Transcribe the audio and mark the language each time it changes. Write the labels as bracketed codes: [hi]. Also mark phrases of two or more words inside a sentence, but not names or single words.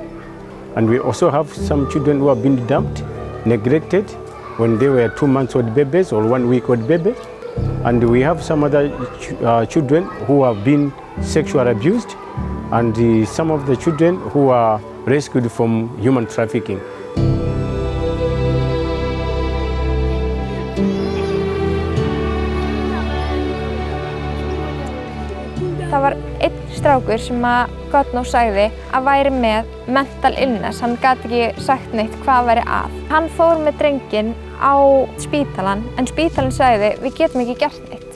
[en] And we also have some children who have been dumped, neglected when they were 2 months old babies or 1 week old baby. And we have some other children who have been sexually abused, and some of the children who are rescued from human trafficking. [is] Það var einn strákur sem að Godnós sagði að væri með [en] mental illness. [is] Hann gat ekki sagt neitt hvað væri að. Hann fór með drenginn á spítalan, en spítalinn sagði við getum ekki gert neitt.